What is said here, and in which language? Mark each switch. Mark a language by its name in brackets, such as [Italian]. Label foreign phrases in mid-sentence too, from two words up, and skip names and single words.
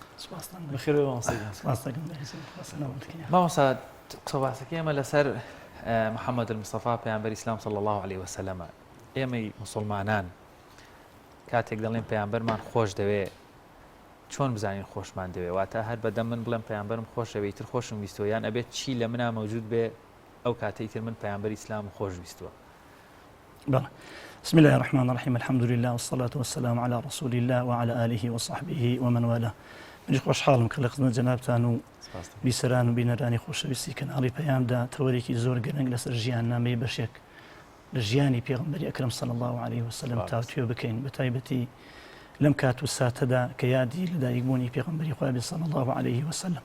[Central Kurdish] مامۆستا قسە باسەکەی ئێمە لەسەر محەممەد المستەفا پەیامبەری ئیسلام [Arabic] صلی الله عليه وسلم [Central Kurdish] ئێمەی مسلمانان کاتێک دەڵێن پەیامبەرمان خۆش دەوێ چۆن بزانین خۆشمان دەوێ واتە هەر بەدەم من بڵێم پەیامبەرم خۆشەوێ تر خۆشم ویستوە یان ئەبێت چی لە منە مەوجود بێ ئەو کاتەی تر من پەیامبەری ئیسلام خۆش ویستوە. [Arabic] بەڵێ بسم الله الرحمن الرحيم الحمد لله والصلاة والسلام على رسول الله وعلى آله وصحبه ومن والاه. [Central Kurdish] منی خۆشحاڵم کە لە خزمەت جەنابتان و بیسەران و بینەرانی خۆشەویستی کەناڵی پەیامدا تەوەرێکی زۆر گرنگ لەسەر ژیان نامەی بەشێک لە ژیانی پێغەمبەری ئەکرەم [Arabic] صلی الله عليه وسلم [Central Kurdish] تاوتوێ بکەین بە تایبەتی لەم کات و ساتەدا کە یادی لەدایکبوونی پێغەمبەری خوا بێ [Arabic] صلی الله عليه وسلم.